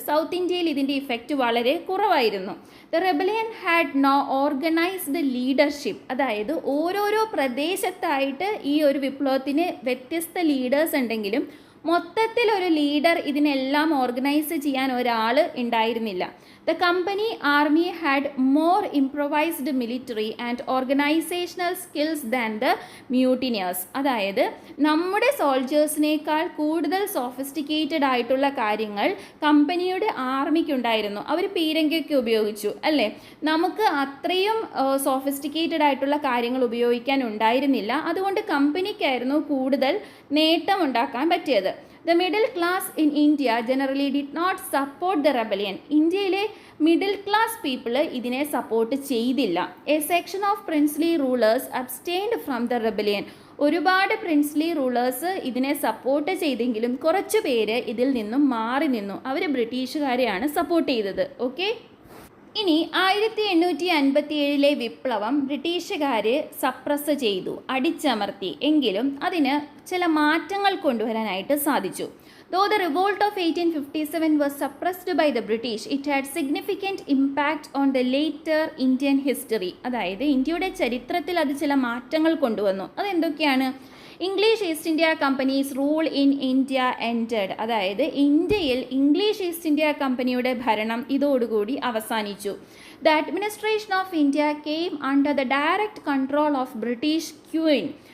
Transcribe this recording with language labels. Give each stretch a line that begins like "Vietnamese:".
Malayalam: South ഇന്ത്യയിൽ ഇതിൻ്റെ effect വളരെ കുറവായിരുന്നു.
English: The rebellion had no organised leadership.
Malayalam: അതായത് ഓരോരോ പ്രദേശത്തായിട്ട് ഈ ഒരു വിപ്ലവത്തിന് വ്യത്യസ്ത ലീഡേഴ്സ് ഉണ്ടെങ്കിലും മൊത്തത്തിൽ ഒരു ലീഡർ ഇതിനെല്ലാം ഓർഗനൈസ് ചെയ്യാൻ ഒരാൾ ഉണ്ടായിരുന്നില്ല.
English: The company army had more improvised military and organizational skills than the mutineers.
Malayalam: അതായത് നമ്മുടെ സോൾജേഴ്സിനേക്കാൾ കൂടുതൽ സോഫിസ്റ്റിക്കേറ്റഡ് ആയിട്ടുള്ള കാര്യങ്ങൾ കമ്പനിയുടെ ആർമിക്കുണ്ടായിരുന്നു. അവർ പീരങ്കിയൊക്കെ ഉപയോഗിച്ചു അല്ലേ. നമുക്ക് അത്രയും സോഫിസ്റ്റിക്കേറ്റഡ് ആയിട്ടുള്ള കാര്യങ്ങൾ ഉപയോഗിക്കാൻ ഉണ്ടായിരുന്നില്ല. അതുകൊണ്ട് കമ്പനിക്കായിരുന്നു കൂടുതൽ നേട്ടം ഉണ്ടാക്കാൻ പറ്റിയത്.
English: The middle class in India generally did not support the rebellion.
Malayalam: ഇന്ത്യയിലെ മിഡിൽ ക്ലാസ് പീപ്പിൾ ഇതിനെ സപ്പോർട്ട് ചെയ്തില്ല.
English: A section of princely rulers abstained from the rebellion.
Malayalam: ഒരുപാട് പ്രിൻസ്ലി റൂളേഴ്സ് ഇതിനെ സപ്പോർട്ട് ചെയ്തെങ്കിലും കുറച്ച് പേര് ഇതിൽ നിന്നും മാറി നിന്നു. അവർ ബ്രിട്ടീഷുകാരെയാണ് സപ്പോർട്ട് ചെയ്തത്. ഓക്കെ, ഇനി 1857 വിപ്ലവം ബ്രിട്ടീഷുകാർ സപ്രസ് ചെയ്തു, അടിച്ചമർത്തി. എങ്കിലും അതിന് ചില മാറ്റങ്ങൾ കൊണ്ടുവരാനായിട്ട് സാധിച്ചു.
English: Though the revolt of 1857 was suppressed by the British, it had significant impact on the later Indian history.
Malayalam: അതായത് ഇന്ത്യയുടെ ചരിത്രത്തിൽ അത് ചില മാറ്റങ്ങൾ കൊണ്ടുവന്നു. അതെന്തൊക്കെയാണ്?
English: English East India companies rule in India ended.
Malayalam: അതായത് ഇന്ത്യയിൽ ഇംഗ്ലീഷ് ഈസ്റ്റ് ഇന്ത്യ കമ്പനിയുടെ ഭരണം ഇതോടുകൂടി അവസാനിച്ചു.
English: The administration of India came under the direct control of British queen.